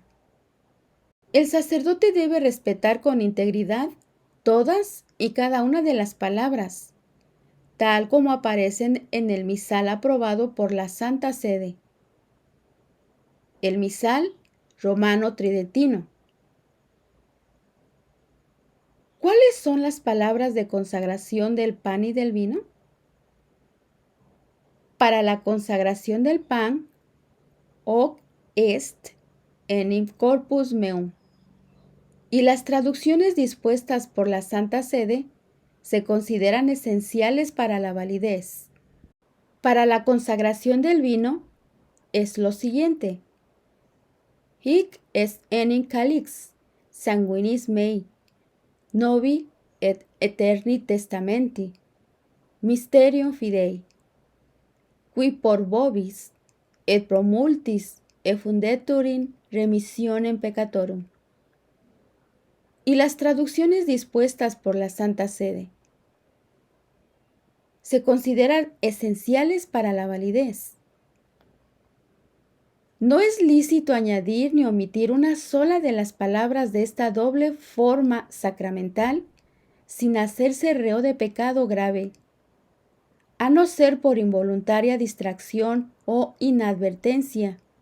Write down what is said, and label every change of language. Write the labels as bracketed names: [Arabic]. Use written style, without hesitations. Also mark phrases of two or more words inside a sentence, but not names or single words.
[Spanish] El sacerdote debe respetar con integridad todas y cada una de las palabras, tal como aparecen en el misal aprobado por la Santa Sede. El misal romano tridentino. ¿Cuáles son las palabras de consagración del pan y del vino? Para la consagración del pan, [Latin] hoc est enim corpus meum. [Spanish] Y las traducciones dispuestas por la Santa Sede se consideran esenciales para la validez. Para la consagración del vino es lo siguiente: [Latin] Hic est enim calix sanguinis mei, novi et eterni testamenti, mysterium fidei, qui por vobis et pro multis effundetur in remissionem peccatorum. [Spanish] Y las traducciones dispuestas por la Santa Sede se consideran esenciales para la validez. No es lícito añadir ni omitir una sola de las palabras de esta doble forma sacramental sin hacerse reo de pecado grave, a no ser por involuntaria distracción o inadvertencia.